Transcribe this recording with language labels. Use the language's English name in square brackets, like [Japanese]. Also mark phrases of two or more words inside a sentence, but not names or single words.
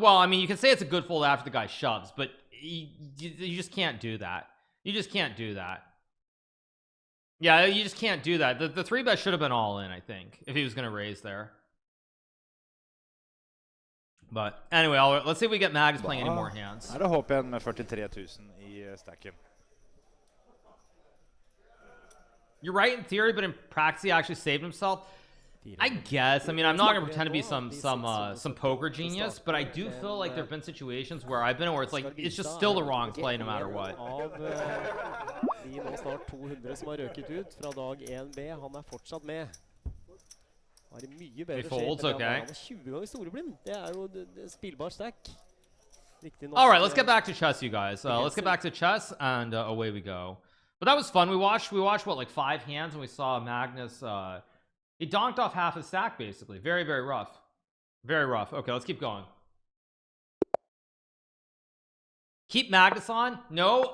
[English] Well, I mean, you can say it's a good fold after the guy shoves, but you just can't do that. You just can't do that. Yeah, you just can't do that. The 3-bet should have been all in, I think, if he was going to raise there. But anyway, let's see if we get Magnus playing any more hands. [Norwegian] Det håper jeg med 43.000 i stacken. [English] You're right in theory, but in practice he actually saved himself. I guess. I mean, I'm not going to pretend to be some poker genius, but I do feel like there have been situations where I've been where it's like it's just still the wrong play no matter what. [Norwegian] De nå snart 200 som har røket ut fra dag 1B. Han fortsatt med. Har en mye bedre shape. Okay. Han 20 ganger storeblind. Det jo spillbar stack. [English] All right, let's get back to chess, you guys. Let's get back to chess, and away we go. But that was fun. We watched what, like 5 hands, and we saw Magnus. He donked off half his stack, basically. Very, very rough. Very rough. Okay, let's keep going. Keep Magnus on? No?